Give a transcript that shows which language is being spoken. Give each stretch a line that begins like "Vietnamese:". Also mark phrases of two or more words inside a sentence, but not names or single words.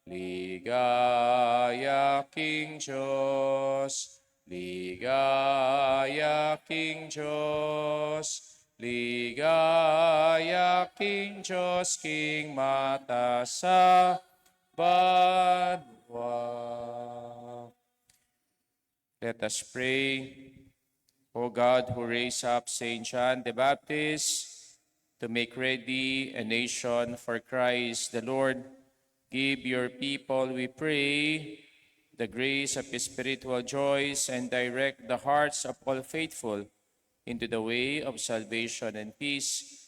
Pampanga: Ligaya King Diyos, ligaya King Diyos, ligaya King Diyos, King mata sa banwa.
English: Let us pray. O God, who raised up Saint John the Baptist to make ready a nation for Christ the Lord, give your people, we pray, the grace of his spiritual joys and direct the hearts of all faithful into the way of salvation and peace.